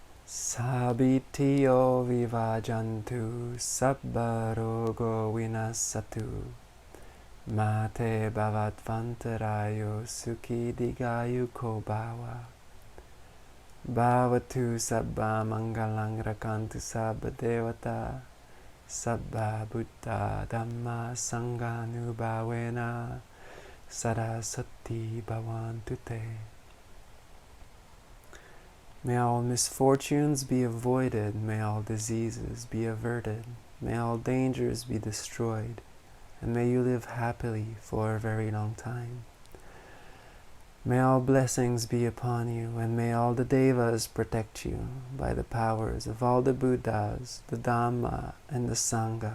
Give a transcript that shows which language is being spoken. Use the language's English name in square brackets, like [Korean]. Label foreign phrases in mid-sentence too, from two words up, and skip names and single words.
[Pali] Sabitiyo vivajantu sabbarogo vinasatu mate bhavatvantarayo sukhi digayu ko bhava bhavatu sabba mangalang rakantu sabba devata sabba buddha dhamma sanghanu bhavena sarasati bhavantu te. [English] May all misfortunes be avoided, may all diseases be averted, may all dangers be destroyed, and may you live happily for a very long time. May all blessings be upon you, and may all the devas protect you by the powers of all the Buddhas, the Dhamma, and the Sangha.